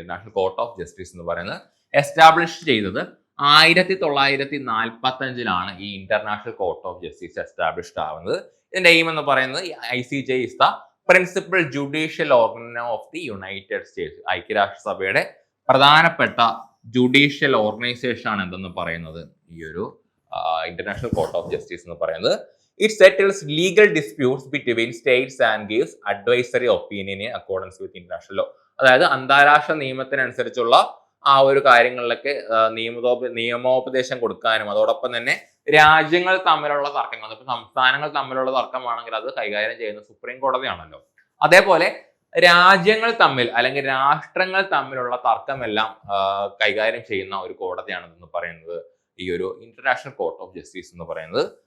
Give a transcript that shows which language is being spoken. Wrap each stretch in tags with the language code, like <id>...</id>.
<ml>International court of justice എന്ന് പറയുന്നത് establish ചെയ്തത് 1945 ഈ international court of justice established ആവുന്നത്. ഇതിന്റെ എയിം എന്ന് പറയുന്നത്</ml> <en>ICJ is the principal judicial organ of the United States.</en> <ml>ഐക്യരാഷ്ട്രസഭയുടെ പ്രധാനപ്പെട്ട ജുഡീഷ്യൽ ഓർഗനൈസേഷൻ ആണ് എന്തെന്ന് പറയുന്നത് ഈ ഒരു ഇന്റർനാഷണൽ കോർട്ട് ഓഫ് ജസ്റ്റിസ് എന്ന് പറയുന്നത്.</ml> <en>It settles legal disputes between states and gives advisory opinion in accordance with international law.</en> <ml>അതായത് അന്താരാഷ്ട്ര നിയമത്തിനനുസരിച്ചുള്ള ആ ഒരു കാര്യങ്ങളിലൊക്കെ നിയമോപദേശം കൊടുക്കാനും അതോടൊപ്പം തന്നെ രാജ്യങ്ങൾ തമ്മിലുള്ള തർക്കങ്ങൾ, ഇപ്പൊ സംസ്ഥാനങ്ങൾ തമ്മിലുള്ള തർക്കമാണെങ്കിൽ അത് കൈകാര്യം ചെയ്യുന്ന സുപ്രീം കോടതിയാണല്ലോ. അതേപോലെ രാജ്യങ്ങൾ തമ്മിൽ അല്ലെങ്കിൽ രാഷ്ട്രങ്ങൾ തമ്മിലുള്ള തർക്കമെല്ലാം കൈകാര്യം ചെയ്യുന്ന ഒരു കോടതിയാണ് എന്ന് പറയുന്നത് ഈ ഒരു ഇന്റർനാഷണൽ കോർട്ട് ഓഫ് ജസ്റ്റിസ് എന്ന് പറയുന്നത്.</ml>